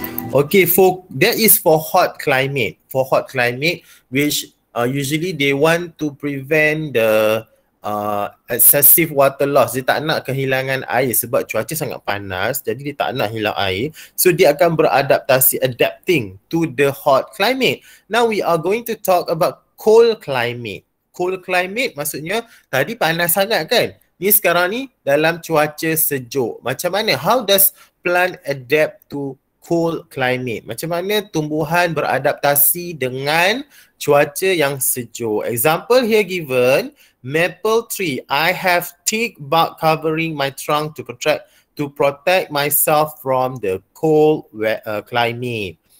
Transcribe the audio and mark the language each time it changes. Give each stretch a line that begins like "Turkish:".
English: Okay, that is for hot climate. For hot climate, which usually they want to prevent the excessive water loss.
Malay: Dia tak nak kehilangan air sebab cuaca sangat panas, jadi dia tak nak hilang air.
English: So
Malay: dia akan beradaptasi,
English: adapting to the hot climate. Now we are going to talk about cold climate. Cold climate
Malay: maksudnya tadi panas sangat kan? Ni sekarang ni dalam cuaca sejuk. Macam mana?
English: How does plant adapt to cold climate?
Malay: Macam mana tumbuhan beradaptasi dengan cuaca yang sejuk?
English: Example here given, maple tree. I have thick bark covering my trunk to protect myself from the cold climate.